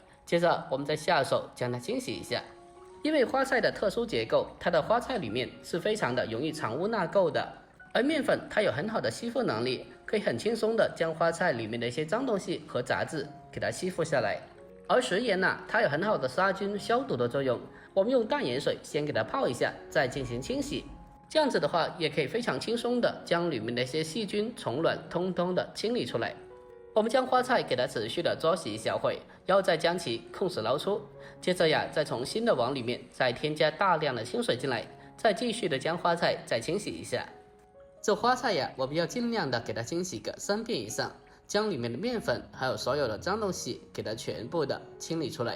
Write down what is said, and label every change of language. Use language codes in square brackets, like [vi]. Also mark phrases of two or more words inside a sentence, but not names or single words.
[zh] 接着我們再下手將它清洗一下，因為花菜的特殊結構，它的花菜裡面是非常的容易藏污納垢的，而麵粉它有很好的吸附能力，可以很輕鬆的將花菜裡面的一些髒東西和雜質給它吸附下來。而食鹽呢，它有很好的殺菌消毒的作用，我們用淡鹽水先給它泡一下，再進行清洗，這樣子的話也可以非常輕鬆的將裡面的一些細菌蟲卵通通的清理出來。我們將花菜給它持續的焯洗一小會，然後再將其控水撈出。接着呀，再從新的碗裡面再添加大量的清水進來，再繼續的將花菜再清洗一下。這花菜呀，我們要盡量的給它清洗個3遍以上，將裡面的麵粉還有所有的髒東西給它全部的清理出來。